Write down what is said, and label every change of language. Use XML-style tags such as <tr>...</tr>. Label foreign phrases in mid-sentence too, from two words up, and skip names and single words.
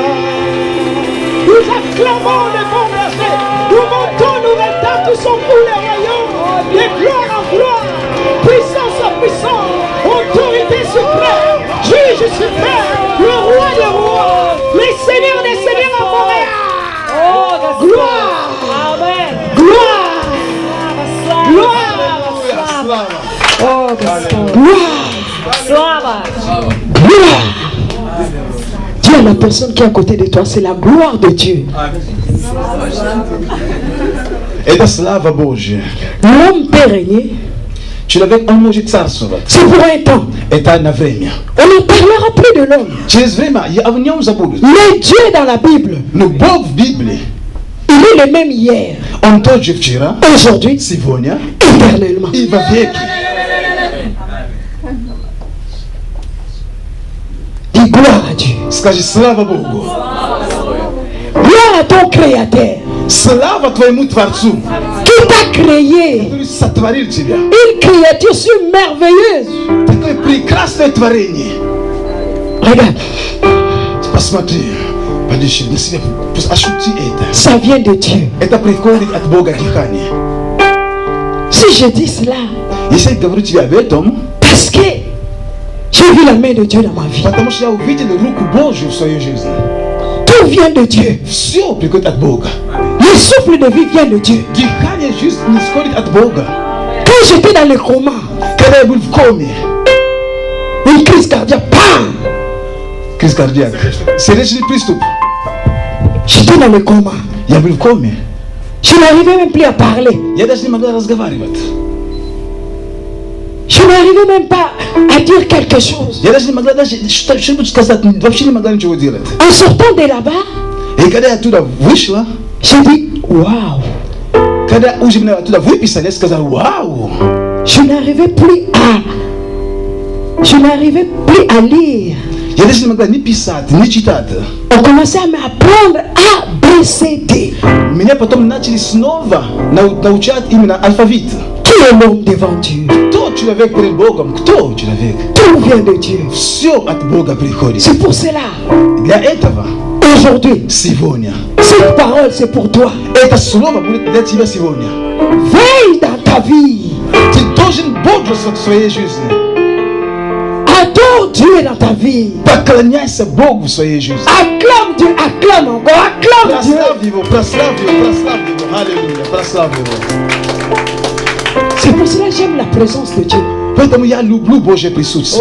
<fr>Nous acclamons le bon berger, nous montons, nous mettons tous son coup les royaumes, de gloire en gloire, puissance en puissance, autorité suprême, juge suprême, le roi des rois, les seigneurs des seigneurs à Montréal. Oh, gloire, amen, gloire, gloire. Oh, gloire. Dis à la personne qui est à côté de toi, c'est la gloire de Dieu.</fr> <ru>Это слава Божья.</ru> <fr>L'homme peut régner.</fr> <ru>Человек, он может царствовать.</ru> <fr>C'est pour un temps.</fr> <ru>Это на время.</ru> <fr>On ne parlera plus de l'homme.</fr> <ru>Через время о нем забудут.</ru> <fr>Mais Dieu dans la Bible,</fr> <ru>Но Бог в Библии,</ru> <fr>il est le même hier,</fr> <ru>он тот же вчера,</ru> <fr>aujourd'hui,</fr> <ru>сегодня</ru> <fr>éternellement.</fr> <ru>и во веки.</ru> <fr>Dis gloire.</fr> <ru>Скажи, слава Богу.</ru> <fr>Gloire à ton Créateur</fr> <ru>Слава твоему Творцу,</ru> <fr>qui t'a créé.</fr> <ru>который сотворил тебя.</ru> <fr>Une créature si merveilleuse.</fr> <ru>Такое прекрасное творение.</ru> <fr>Regarde,</fr> <ru>Посмотри, подыши на себя, ощути это.</ru> <fr>ça vient de Dieu.</fr> <ru>Это приходит от Бога дыхание.</ru> <fr>Si je dis cela,</fr> <ru>Если я говорю тебе об этом,</ru> <fr>parce que j'ai vu la main de Dieu dans ma vie.</fr> <ru>потому что я увидел руку Божью в своей жизни.</ru> <fr>Tout vient de Dieu.</fr> <ru>Все приходит от Бога.</ru> <fr>Le souffle de vie vient de Dieu.</fr> <ru>Дыхание жизни исходит от Бога.</ru> <fr>Quand j'étais dans le coma,</fr> <ru>Когда я был в коме,</ru> <fr>une crise cardiaque, bam! crise cardiaque,</fr> <ru>сердечный приступ,</ru> <fr>J'étais dans le coma.</fr> <ru>я был в коме.</ru> <fr>Je n'arrivais même plus à parler.</fr> <ru>Я даже не могла разговаривать.</ru> <fr>Je n'arrivais même pas à dire quelque chose.</fr> <ru>Я даже не могла даже что-нибудь сказать, вообще не могла ничего делать.</ru> <fr>En sortant de là-bas,</fr> <ru>И когда я оттуда вышла,</ru> <fr>j'ai dit waouh.</fr> <ru>когда уже меня оттуда выписали, я сказал, вау!</ru> <fr>Je n'arrivais plus à lire.</fr> <ru>Я даже не могла ни писать, ни читать.</ru> <fr>On commençait à m'apprendre A, B, C, D.</fr> <ru>Меня потом начали снова научать именно алфавит.</ru> <fr>Qui est l'homme devant Dieu?</fr> <ru>Кто человек перед Богом? Кто человек?</ru> <fr>Tout vient de Dieu.</fr> <ru>Все от Бога приходит.</ru> <fr>C'est pour cela,</fr> <ru>Для этого</ru> <fr>aujourd'hui,</fr> <ru>сегодня.</ru> <fr>cette parole c'est pour toi.</fr> <ru>Это слово будет для тебя сегодня.</ru> <fr>Veille dans ta vie.</fr> <ru>Ты должен бодрствовать в своей жизни.</ru> <fr>Adore Dieu dans ta vie.</fr> <ru>Поклоняйся Богу в своей жизни.</ru> <fr>Acclame Dieu, acclame encore, acclame Dieu.</fr> <ru>Прославь Его, прославь Его, прославь Его. Аллилуйя, прославь Его.</ru> <fr>C'est pour cela que j'aime la présence de Dieu.</fr> <ru>Поэтому я люблю Божье присутствие.</ru>